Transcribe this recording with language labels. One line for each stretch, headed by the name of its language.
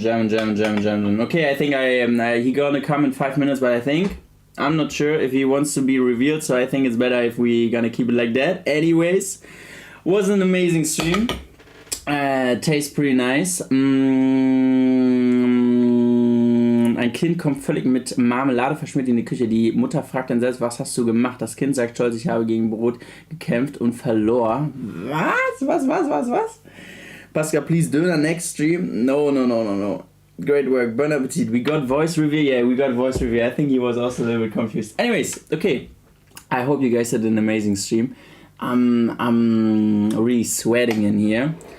English: Okay, I think he gonna come in 5 minutes, but I think I'm not sure if he wants to be revealed, so I think it's better if we gonna keep it like that. Anyways, was an amazing stream. Tastes pretty nice.
German: Ein Kind kommt völlig mit Marmelade verschmiert in die Küche. Die Mutter fragt dann selbst, was hast du gemacht? Das Kind sagt stolz, ich habe gegen Brot gekämpft und verlor. Was?
English: Pascal, please Döner next stream. No. Great work. Bon appetit. We got voice review. Yeah, we got voice review. I think he was also a little bit confused. Anyways, okay. I hope you guys had an amazing stream. I'm really sweating in here.